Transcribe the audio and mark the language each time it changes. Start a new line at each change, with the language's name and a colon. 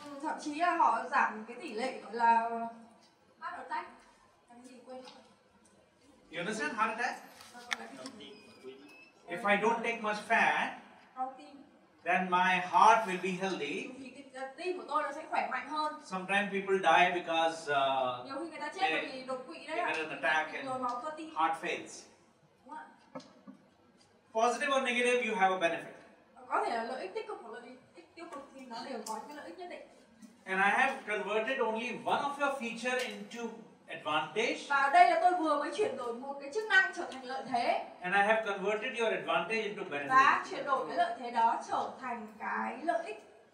Vietnamese: Thậm chí là họ giảm cái tỷ lệ gọi là heart attack. Cái gì quên không?
English: You understand heart attack? If I don't take much fat, then my heart will be healthy.
Vietnamese: Thì cái tim của tôi nó sẽ khỏe mạnh hơn.
English: Sometimes people die because
Vietnamese: nhiều khi người ta chết vì đột quỵ đấy ạ.
English: they get an attack and
Vietnamese: nhồi máu cơ tim.
English: heart fails.
Vietnamese: Đúng ạ.
English: Positive or negative, you have a benefit.
Vietnamese: Có thể là lợi ích tích cực hoặc lợi ích tiêu cực thì nó đều có những cái lợi ích nhất định.
English: And I have converted only one of your feature into advantage.
Vietnamese: Và đây là tôi vừa mới chuyển đổi một cái chức năng trở thành lợi thế.
English: And I have converted your advantage into benefit.
Vietnamese: Và chuyển đổi cái lợi thế đó trở thành cái lợi ích.